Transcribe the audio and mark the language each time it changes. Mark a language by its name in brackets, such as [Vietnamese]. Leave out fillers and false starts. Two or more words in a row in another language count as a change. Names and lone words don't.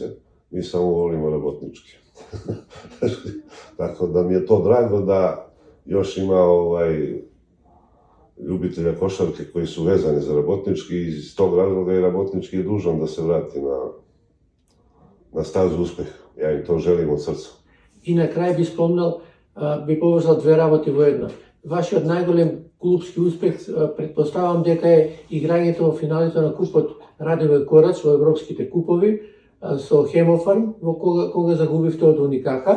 [Serbian] Mi samo volimo Rabotnički. Tako da mi je to drago da još ima ljubitelja košarke koji su vezani za Rabotnički i iz tog razloga i Rabotnički je dužan da se vrati na stazu uspeha. Ja im to želim od srca. [Macedonian] И на крај би спомнал, би поврзал две работи во една. Вашиот најголем клубски успех, предпоставам дека е играњето во финалите на купот Радивој Корач во европските купови со Хемофарм, во кога загубивте од Уникака.